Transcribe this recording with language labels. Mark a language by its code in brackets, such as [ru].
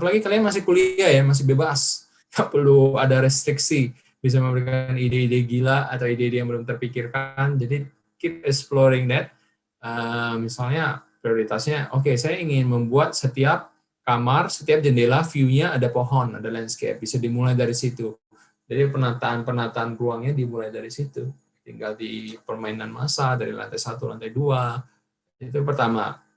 [id] Apalagi kalian masih kuliah ya, masih bebas, nggak perlu ada restriksi, bisa memberikan ide-ide gila atau ide-ide yang belum terpikirkan. Jadi [en] keep exploring that. [id] Misalnya prioritasnya, oke, saya ingin membuat setiap kamar, setiap jendela view-nya ada pohon, ada landscape, bisa dimulai dari situ. Jadi penataan ruangnya dimulai dari situ. Tinggal di permainan massa dari lantai 1, lantai 2. Itu pertama.